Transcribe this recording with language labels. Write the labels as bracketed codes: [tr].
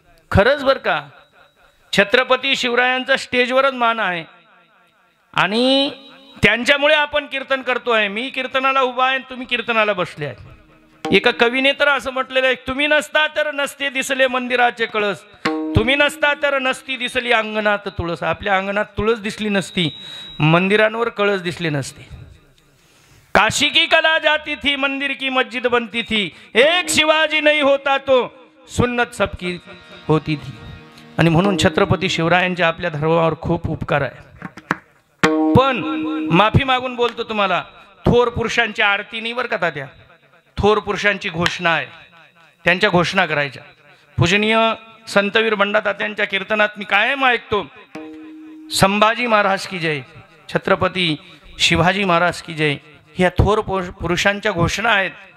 [mr] खरंच बरं का, छत्रपती शिवरायांचा स्टेजवरच मान आहे आणि त्यांच्यामुळे आपण कीर्तन करतोय. मी कीर्तनाला उभा आहे, तुम्ही कीर्तनाला बसले आहे. एका कवीने तर असं म्हटलेलं आहे, तुम्ही नसता तर नसते दिसले मंदिराचे कळस, तुम्ही नसता तर नसती दिसली अंगणात तुळस. आपल्या अंगणात तुळस दिसली नसती, मंदिरांवर कळस दिसले नसते. [hi] काशी की कला जाती थी, मंदिर की मस्जिद बनती थी, एक शिवाजी नहीं होता तो सुन्नत सबकी होती थी. [mr] आणि म्हणून छत्रपती शिवरायांचे आपल्या धर्मावर खूप उपकार आहे. पण माफी मागून बोलतो तुम्हाला, थोर पुरुषांची आरती नाही बरं का तात्या, थोर पुरुषांची घोषणा आहे, त्यांच्या घोषणा करायच्या. पूजनीय संतवीर बंडा तात्यांच्या कीर्तनात मी कायम ऐकतो, संभाजी महाराज की जय, छत्रपती शिवाजी महाराज की जय, ह्या थोर पुरुषांच्या घोषणा आहेत.